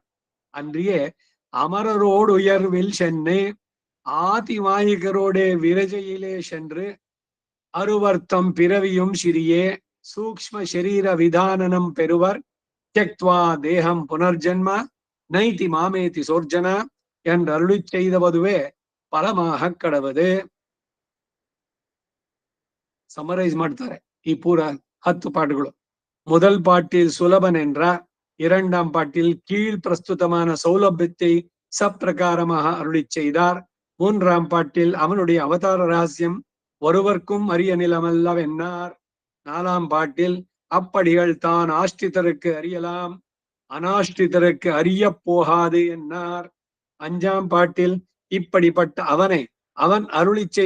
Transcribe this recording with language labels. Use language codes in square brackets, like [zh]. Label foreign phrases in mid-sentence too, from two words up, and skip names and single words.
[ta] அன்றியே அமரரோடு உயர்வில் சென்று ஆதிவாயிகரோடே விரஜையிலே சென்று அருவர்த்தம் பிறவியும் சிறியே சூக்ஷ்ம ಶರೀರ விதானனம் பெறுவர். [sa] त्यक्त्वा देहं पुनर्जन्म नैति मामेति सोऽर्जुन [ta] என்று அருளி செய்தவதுவே பலமாக கடவது. [kn] ಸಮರೈಸ್ ಮಾಡ್ತಾರೆ ಈ ಪೂರ 10 ಪಾಠಗಳು. [ta] முதல் பாட்டில் சுலபன் என்றார், 2ஆம் பாட்டில் கீழ் பிரஸ்துதமான சௌலபியத்தை சப்பிரகாரமாக அருளி செய்தார், 3ஆம் பாட்டில் அவனுடைய அவதார ரகசியம் ஒருவர்க்கும் அரிய நிலமல்லவென்னார், 4ஆம் பாட்டில் அப்படிகள் தான் ஆஷ்டிதருக்கு அறியலாம் அனாஷ்டிதருக்கு அறிய போகாது என்னார், 5ஆம் பாட்டில் இப்படிப்பட்ட அவனை அவன் அருளி செய்த